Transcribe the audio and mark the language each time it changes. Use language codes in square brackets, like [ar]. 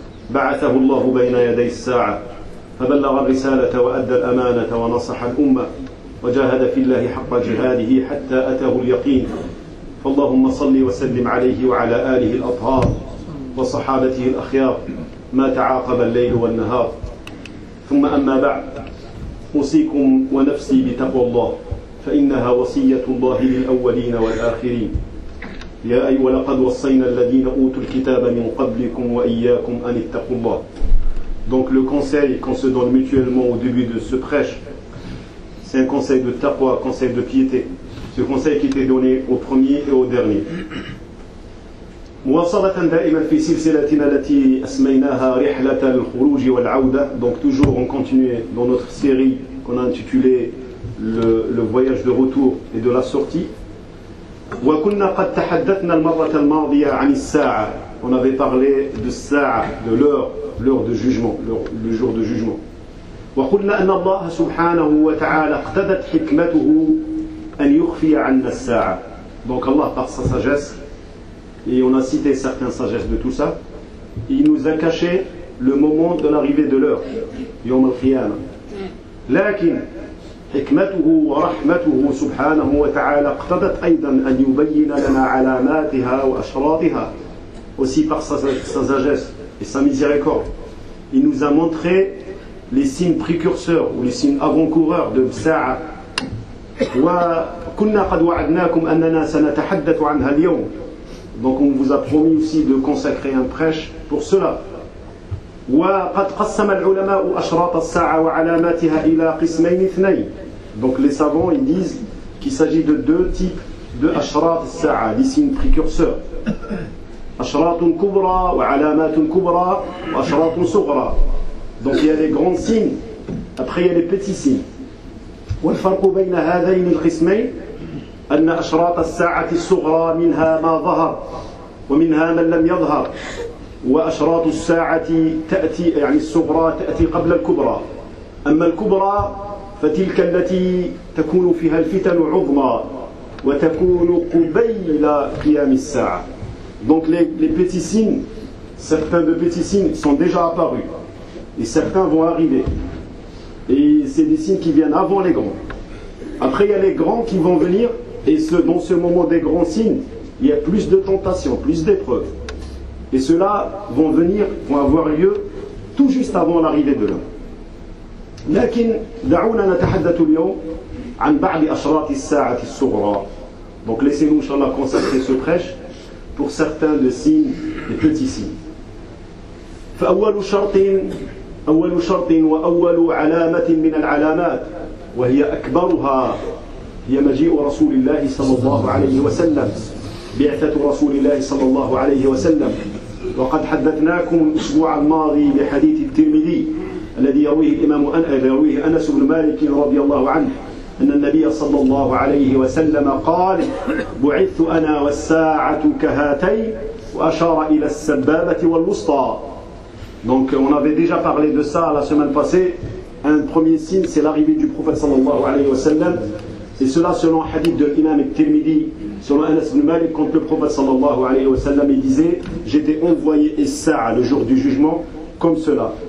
[ar] بعثه الله بين يدي الساعة فبلغ الرسالة وأدى الأمانة ونصح الأمة وجاهد في الله حق جهاده حتى أتاه اليقين فاللهم صل وسلم عليه وعلى آله الأطهار وصحابته الأخيار ما تعاقب الليل والنهار ثم أما بعد أوصيكم ونفسي بتقوى الله فإنها وصية الله للأولين والآخرين يا أيها لقد وصينا الذين أوتوا الكتاب من قبلكم وإياكم أن اتقوا الله. [fr] Donc le conseil qu'on se donne mutuellement au début de ce prêche, c'est un conseil de taqwa, conseil de piété. Ce conseil qui était donné au premier et au dernier. [ar] مواصلة دائما في سلسلتنا التي أسميناها رحلة الخروج والعودة. [fr] Donc toujours on continue dans notre série qu'on a intitulée le voyage de retour et de la sortie. [ar] وكنا قد تحدثنا المرة الماضية عن الساعة. [fr] On avait parlé de الساعة, de l'heure de jugement, le jour de jugement. [ar] وقلنا أن الله سبحانه وتعالى اقتضت حكمته أن يخفي عنا الساعة. [fr] Donc Allah par sa sagesse, et on a cité certaines sagesses de tout ça, il nous a caché le moment de l'arrivée de l'heure, [ar] يوم القيامة. لكن حكمته ورحمته سبحانه وتعالى اقتضت أيضا أن يبين لنا علاماتها وأشراطها. [fr] Aussi par sa sagesse et sa miséricorde, il nous a montré les signes précurseurs ou les signes avant-coureurs de Sa'a. [ar] وكنا قد وعدناكم أننا سنتحدث عنها اليوم. [fr] Donc on vous a promis aussi de consacrer un prêche pour cela. [ar] وقد قسم العلماء أشراط الساعة وعلاماتها إلى قسمين اثنين. [fr] Donc les savants ils disent qu'il s'agit de deux types de [ar] أشراط الساعة, [fr] des signes précurseurs. [ar] أشراط كبرى وعلامات كبرى وأشراط صغرى. [fr] Donc il y a les grands signes, après il y a les petits signes. [ar] والفرق بين هذين القسمين أن أشراط الساعة الصغرى منها ما ظهر ومنها من لم يظهر وأشراط الساعة تأتي يعني الصغرى تأتي قبل الكبرى أما الكبرى فتلك التي تكون فيها الفتن عظمى وتكون قبيل قيام الساعة. [fr] Donc les petits signes, certains de petits signes sont déjà apparus et certains vont arriver. Et c'est des signes qui viennent avant les grands. Après, il y a les grands qui vont venir, et dans ce moment des grands signes, il y a plus de tentations, plus d'épreuves. Et ceux-là vont venir, vont avoir lieu tout juste avant l'arrivée de l'homme. [ar] لكن دعونا نتحدث اليوم عن بعض أشراط الساعة الصغرى. [fr] Donc laissez-nous, inshallah, consacrer ce prêche pour certains des signes, des petits signes. [ar] فأول شرط أول شرط وأول علامة من العلامات وهي أكبرها هي مجيء رسول الله صلى الله عليه وسلم بعثة رسول الله صلى الله عليه وسلم وقد حدثناكم الأسبوع الماضي بحديث الترمذي الذي يرويه الإمام أنس بن مالك رضي الله عنه أن النبي صلى الله عليه وسلم قال بعثت أنا والساعة كهاتين وأشار إلى السبابة والوسطى. [fr] Donc on avait déjà parlé de ça la semaine passée. Un premier signe, c'est l'arrivée du prophète sallallahu alayhi wa sallam. Et cela selon le hadith de l'imam al-Tirmidhi, selon Anas ibn Malik, quand le prophète sallallahu alayhi wa sallam il disait, j'étais envoyé Issa'a le jour du jugement, comme cela.